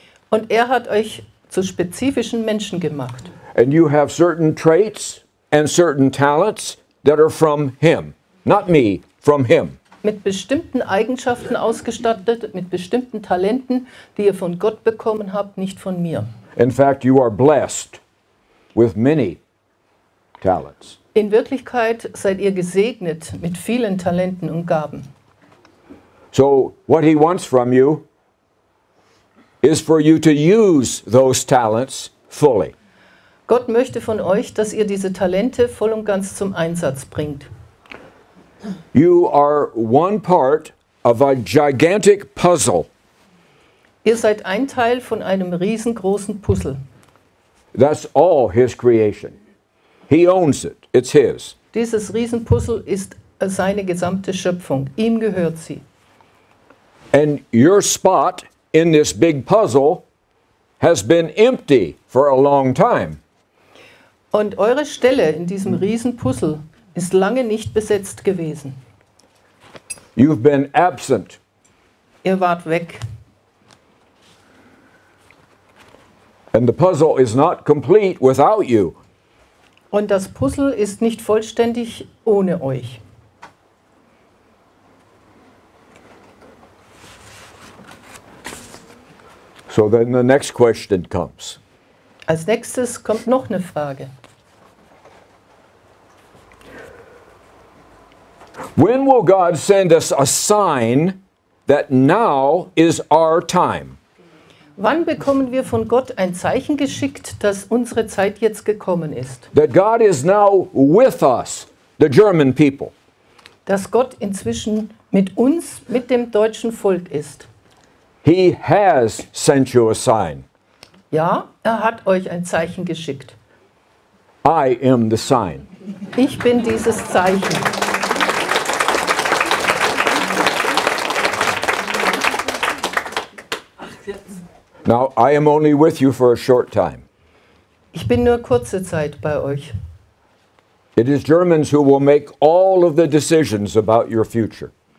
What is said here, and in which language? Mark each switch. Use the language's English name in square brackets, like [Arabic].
[German] Und er hat euch zu spezifischen Menschen gemacht. [English] and you have certain traits and certain talents that are from Him. Not me, from Him. [German] Mit bestimmten Eigenschaften ausgestattet, mit bestimmten Talenten, die ihr von Gott bekommen habt, nicht von mir. [English] In fact, you are blessed with many talents. [German] In Wirklichkeit seid ihr gesegnet mit vielen Talenten und Gaben. [English] So, what He wants from you is for you to use those talents fully. [German] Gott möchte von euch, dass ihr diese Talente voll und ganz zum Einsatz bringt. [English] You are one part of a gigantic puzzle. [German] Ihr seid ein Teil von einem riesengroßen Puzzle. [English] That's all His creation. He owns it. It's His. [German] Dieses Riesenpuzzle ist seine gesamte Schöpfung. Ihm gehört sie. [English] And your spot in this big puzzle has been empty for a long time. [German] Und eure Stelle in diesem Riesenpuzzle ist lange nicht besetzt gewesen. [English] You've been absent. [German] Ihr wart weg. [English] And the puzzle is not complete without you. [German] Und das Puzzle ist nicht vollständig ohne euch. [English] So then the next question comes. [German] Als nächstes kommt noch eine Frage. [English] When will God send us a sign that now is our time? [German] Wann bekommen wir von Gott ein Zeichen geschickt, dass unsere Zeit jetzt gekommen ist? [English] That God is now with us, the German people. [German] Dass Gott inzwischen mit uns, mit dem deutschen Volk ist. [English] He has sent you a sign. [German] Ja, er hat euch ein Zeichen geschickt. [English] I am the sign. [German] Ich bin dieses Zeichen. [English] Now, I am only with you for a short time. [German] Ich bin nur kurze Zeit bei euch. [English] It is Germans who will make all of the decisions about your future.